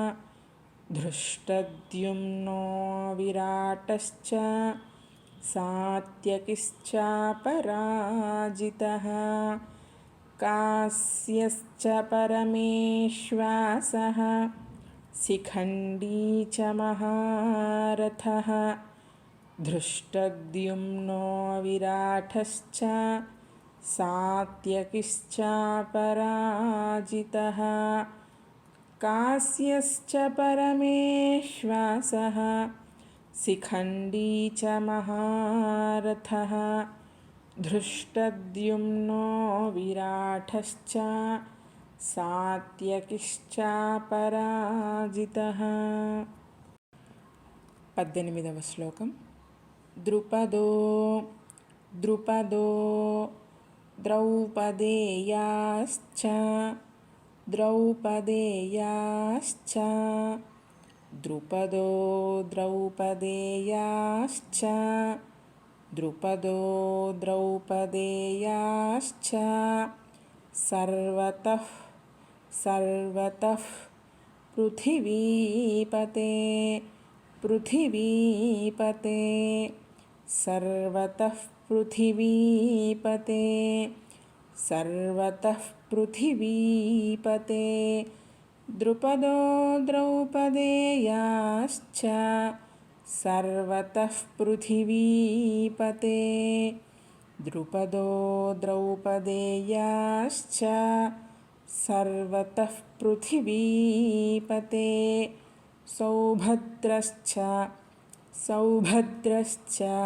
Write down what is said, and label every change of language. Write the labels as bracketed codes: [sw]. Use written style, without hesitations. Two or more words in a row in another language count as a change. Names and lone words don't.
[sa] ధృష్టద్యుమ్నో విరాటశ్చ సాత్యకిశ్చ పరాజితః కాస్యశ్చ పరమేశ్వాసః శిఖండీ చ మహారథః ధృష్టద్యుమ్నో విరాటశ్చ सात्यकिश्चापराजितः कास्यश्च परमेश्वासः शिखण्डी च महारथः धृष्टद्युम्नो विराटश्च सात्यकिश्चापराजितः [te] 18వ శ్లోకం [sa] ద్రుపదో ద్రుపదో ద్రౌపదేయాశ్చ ద్రౌపదేయాశ్చ ద్రుపదో ద్రౌపదేయాశ్చ ద్రుపదో ద్రౌపదేయాశ్చ సర్వతః సర్వతః పృథివీపతే पृथिवीपते सर्वतः पृथिवीपते सर्वतः पृथिवीपते द्रुपदो द्रौपदेयाश्च सर्वतः पृथिवीपते द्रुपदो द्रौपदेयाश्च सर्वतः पृथिवीपते सौभद्रश्च सौभद्रश्च